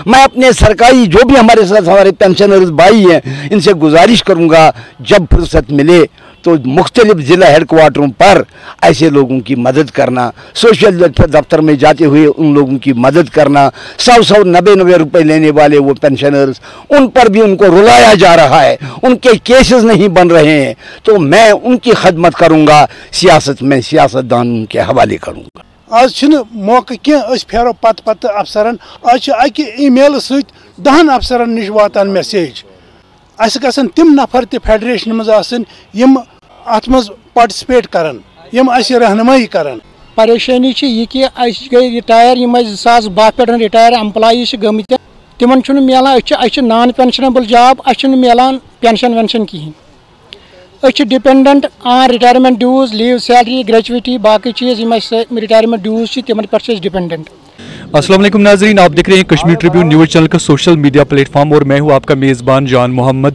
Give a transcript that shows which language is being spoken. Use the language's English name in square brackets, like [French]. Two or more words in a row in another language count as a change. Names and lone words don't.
[Urdu] میں اپنے سرکاری جو بھی ہمارے ساتھ ہمارے پنشنرز بھائی ہیں، ان سے گزارش کروں گا جب فرصت ملے تو مختلف ضلع ہیڈکوارٹروں پر ایسے لوگوں کی مدد کرنا, [English] social welfare [Urdu] دفتر میں جاتے ہوئے ان لوگوں کی مدد کرنا، 100 90 روپے لینے والے وہ پنشنرز، ان پر بھی ان کو رلایا جا رہا ہے، ان کے کیسز نہیں بن رہے ہیں، تو میں ان کی خدمت کروں گا، سیاست میں سیاستدان کے حوالے کروں گا. [Kashmiri] आज मौका कह फेरो पत पत अफसरन, आज अकि ईमेल सहित 10 अफसरन निश वातान मैसेज, अस गसन तिम नफर ते फेडरेशन मज आसन यम अत मज पार्टिसिपेट करन, यम अस रहनुमाई करन। परेशानी यह कि गई रिटायर, यम 2012 पे [English] retire employees [Kashmiri] गमत, तिमन मिलान [English] non pensionable job, [Kashmiri] मिलान पेंशन वेंशन कहें, [English] dependent on retirement dues, leave salary, gratuity, [Kashmiri] बाकी चीज़ [English] retirement dues [Kashmiri] तिमन पे डिपेंडेंट। [Urdu] السلام علیکم ناظرین، آپ دیکھ رہے ہیں کشمیر ٹریبیون نیوز چینل کا [English] social media platform [Urdu] اور میں ہوں آپ کا میزبان جان محمد.